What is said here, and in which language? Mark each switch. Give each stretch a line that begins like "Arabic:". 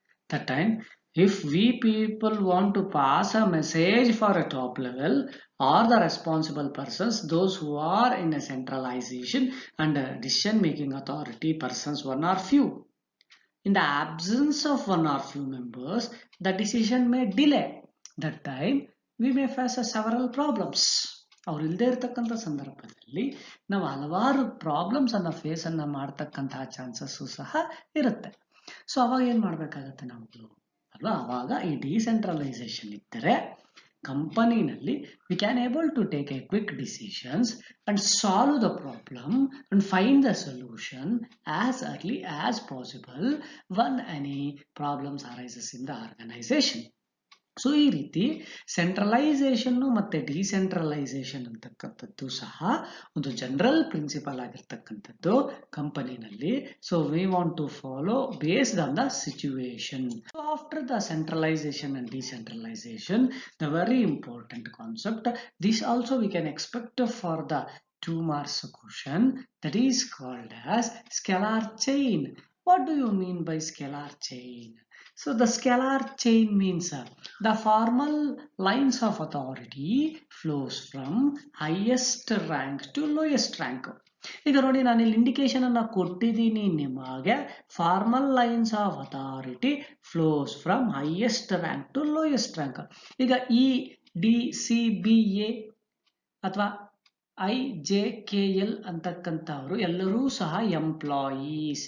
English: That time if we people want to pass a message for a top level or the responsible persons, those who are in a centralization and decision making authority persons, one or few, in the absence of one or few members the decision may delay. That time we may face several problems.
Kannada: ಅವ್ರು ಇಲ್ಲದೆ ಇರತಕ್ಕಂಥ ಸಂದರ್ಭದಲ್ಲಿ ನಾವು ಹಲವಾರು problems ಅನ್ನ face ಅನ್ನ ಮಾಡ್ತಕ್ಕಂತಹ chances ಸಹ ಇರುತ್ತೆ. ಸೊ ಅವಾಗ ಏನ್ ಮಾಡ್ಬೇಕಾಗತ್ತೆ ನಾವು ಅಲ್ವಾ, ಅವಾಗ ಈ ಡಿಸೆಂಟ್ರಲೈಸೇಷನ್ ಇದ್ದರೆ ಕಂಪನಿನಲ್ಲಿ
English: we can able to take a quick decisions and solve the problem and find the solution as early as possible when any problems arises in the organization.
Kannada: So ಈ ರೀತಿ ಸೆಂಟ್ರಲೈಸೇಷನ್ ಮತ್ತೆ ಡಿಸೆಂಟ್ರಲೈಸೇಷನ್ ಅಂತಕ್ಕಂಥದ್ದು ಸಹ ಒಂದು general principal ಆಗಿರ್ತಕ್ಕಂಥದ್ದು ಕಂಪನಿನಲ್ಲಿ.
English: So we want to follow based on the situation. So after the centralization and decentralization, the very important concept, this also we can expect for the 2 marks question, that is called as scalar chain. What do you mean by scalar chain? So the scalar chain means the formal lines of authority flows from highest rank to lowest rank.
Kannada: ಈಗ ನೋಡಿ, ನಾನು ಇಲ್ಲಿ indication ಅನ್ನ ಕೊಟ್ಟಿದ್ದೀನಿ ನಿಮಗೆ.
English: Formal lines of authority flows from highest rank to lowest rank.
Kannada: ಈಗ EDCBA ಅಥವಾ IJKL ಅಂತಕ್ಕಂಥವ್ರು ಎಲ್ಲರೂ ಸಹ ಎಂಪ್ಲಾಯೀಸ್.